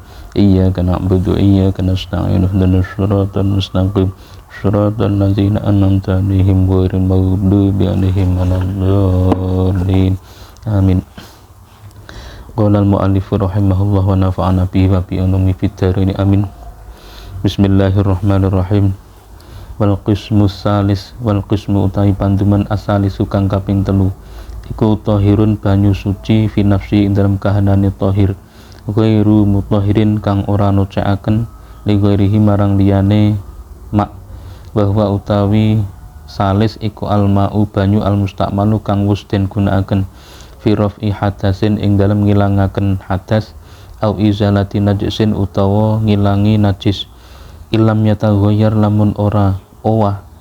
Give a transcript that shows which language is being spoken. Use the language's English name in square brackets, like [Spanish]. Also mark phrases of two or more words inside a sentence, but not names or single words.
[Arabic] إياك نعبد وإياك نستعين اهدنا الصراط المستقيم صراط الذين أنعمت عليهم غير المغضوب عليهم ولا الضالين. Amin. قال المؤلف رحمه الله ونفعنا به وبعلومه في الدارين آمين. بسم الله الرحمن الرحيم. والقسم الثالث والقسم [Javanese] utawi panduman asalisu kang kaping telu iku tahirun banyu suci [Arabic] في نفسه [Javanese] ing dalam kahanane [Arabic] طاهر غير مطهر [Javanese] kang ora nucekaken [Arabic] لغيره [Javanese] marang liyane mak bahwa utawi salis iku almau banyu almustamalu kang wis den gunakaken [Arabic] في رفع حدث [Javanese] ing dalam ngilangaken hadas [Arabic] أو إزالة نجس [Javanese] utawa ngilangi najis [Arabic] إن لم يتغير [Javanese] lamun ora owah